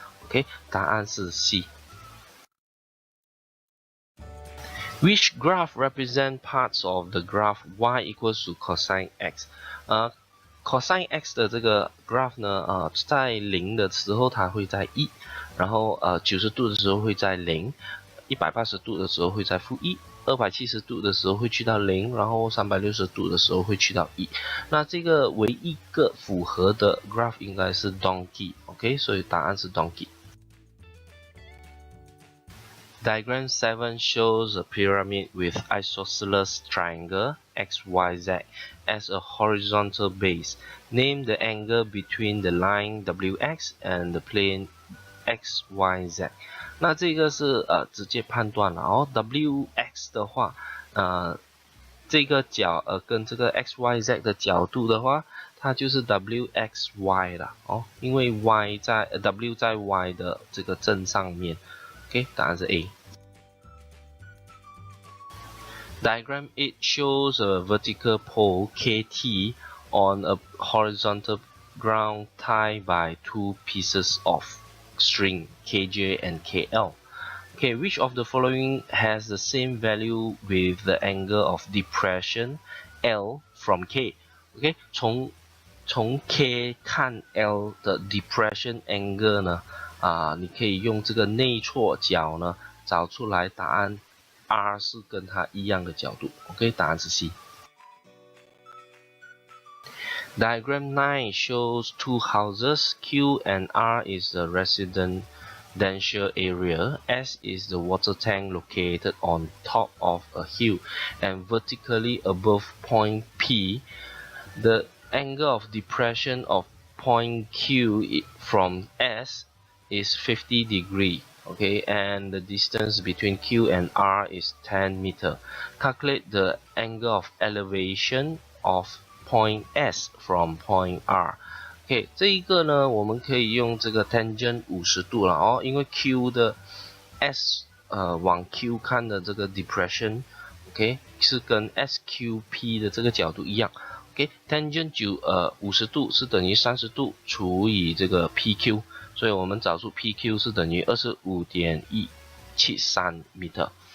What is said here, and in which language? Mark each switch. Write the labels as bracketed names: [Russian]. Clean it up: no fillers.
[English] OK， [Chinese] 答案是 C。 [English] Which graph represent parts of the graph y equals to cosine x? [Chinese] Cosine x 的这个 graph 呢，在0的时候它会在1，然后90度的时候会在0， 180度的时候会在负1。 270度的时候会去到0，然后360度的时候会去到1。那这个唯一一个符合的 graph 应该是 donkey，OK， 所以答案是 donkey。 [English] Diagram 7 shows a pyramid with isosceles triangle XYZ as a horizontal base. Name the angle between the line WX and the plane XYZ. [Chinese] 那这个是直接判断了WX 的话，这个角跟这个 XYZ 的角度的话，它就是 WXY 啦因为 W 在 Y 的这个正上面。 [English] OK， [Chinese] 答案是 A。 [English] Diagram 8 shows a vertical pole KT on a horizontal ground tied by two pieces of string KJ and KL. Okay, which of the following has the same value with the angle of depression L from K? [Chinese] Okay, 从 K 看 L 的 depression angle 呢，你可以用这个内错角呢找出来答案 R 是跟它一样的角度。OK， 答案是 C。 [English] Diagram 9 shows two houses. Q and R is the residential area. S is the water tank located on top of a hill and vertically above point P. The angle of depression of point Q from S is 50 degree. Okay, and the distance between Q and R is 10 meter. Calculate the angle of elevation of point S from point R. [Chinese] OK， 这一个呢，我们可以用这个 tangent 50度了哦，因为 Q 的 S 往 Q 看的这个 depression，OK， 是跟 SQP 的这个角度一样。 OK，tangent 50度是等于30度除以这个 PQ， 所以我们找出 PQ 是等于 25.173 meter。